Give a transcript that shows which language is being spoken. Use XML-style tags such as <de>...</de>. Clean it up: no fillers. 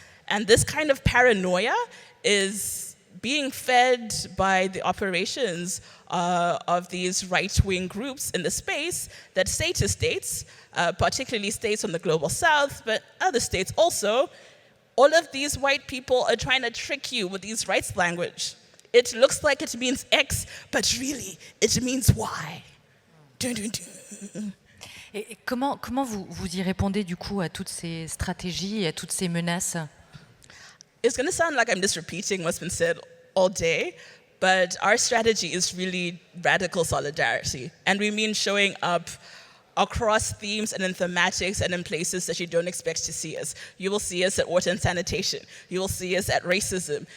<en>And this kind of paranoia is being fed by the operations of these right-wing groups in the space that say to states, particularly states from the global south, but other states also, all of these white people are trying to trick you with these rights language. It looks like it means X, but really, it means Y. Dun, dun, dun.</en> <fr>Et comment vous y répondez du coup à toutes ces stratégies et à toutes ces menaces?</fr> <en>It's going to sound like I'm just repeating what's been said all day, but our strategy is really radical solidarity. And we mean showing up across themes and in thematics and in places that you don't expect to see us. You will see us at water and sanitation. You will see us at racism.</en>